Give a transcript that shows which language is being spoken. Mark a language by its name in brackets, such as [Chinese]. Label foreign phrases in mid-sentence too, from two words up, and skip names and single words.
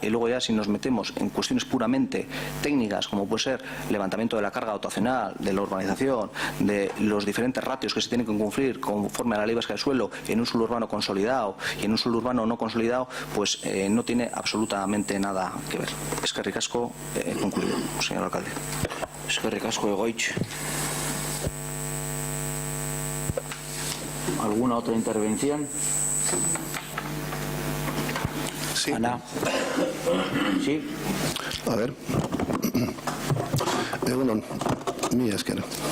[Spanish] Y luego ya si nos metemos en cuestiones puramente técnicas, como puede ser levantamiento de la carga dotacional, de la urbanización, de los diferentes ratios que se tienen que cumplir conforme a la ley vasca del suelo en un suelo urbano consolidado y en un suelo urbano no consolidado, pues no tiene absolutamente nada que ver. [Basque] Eskerrik asko, [Spanish] concluido, señor alcalde. [Basque] Eskerrik asko, Egoitz. [Spanish] ¿Alguna otra intervención? Sí. Ana. Sí. A ver. Bueno, mira, es que no.